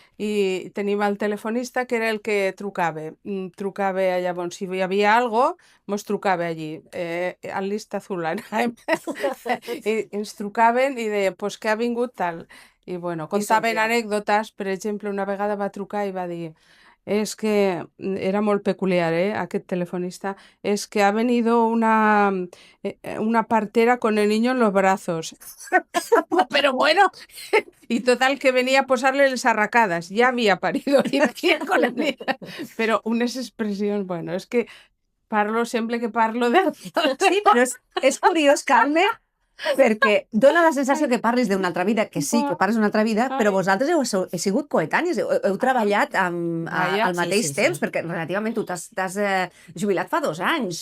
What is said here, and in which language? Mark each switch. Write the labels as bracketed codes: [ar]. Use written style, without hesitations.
[ca] I tenim el telefonista, que era el que trucava. Trucava, llavors, si hi havia algo, mos trucava allí, al lista azul, anàvem. I ens trucaven i deien, pues que ha vingut tal. I bueno, contaven anècdotes, per exemple, una vegada va trucar i va dir... Es que era molt peculiar, aquest telefonista. [es] Es que ha venido una partera con el niño en los brazos. Pero bueno, y total que venía a posarle les arracadas. Ya había parido y venía con el niño. [ca] Pero unes expressions, bueno, és que parlo sempre que parlo de... Sí, però és curiós, Carme, perquè dona la sensació que parles d'una altra vida, que sí, que parles d'una altra vida, però vosaltres heu sigut coetànies, heu treballat al mateix temps, perquè relativament tu t'has jubilat fa 2 anys.